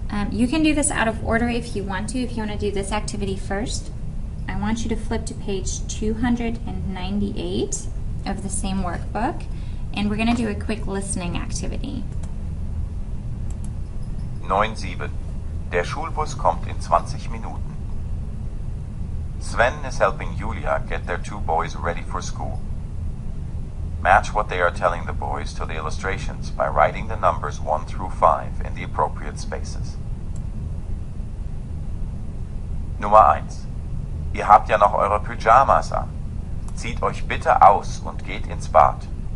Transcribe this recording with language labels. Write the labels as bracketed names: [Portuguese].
[English] You can do this out of order if you want to. If you want to do this activity first, I want you to flip to page 298 of the same workbook, and we're going to do a quick listening activity. 9-7. [German] Der Schulbus kommt in 20 Minuten. [English] Sven is helping Julia get their 2 boys ready for school. Match what they are telling the boys to the illustrations by writing the numbers 1 through 5 in the appropriate spaces. [German] Nummer 1. Ihr habt ja noch eure Pyjamas an. Zieht euch bitte aus und geht ins Bad.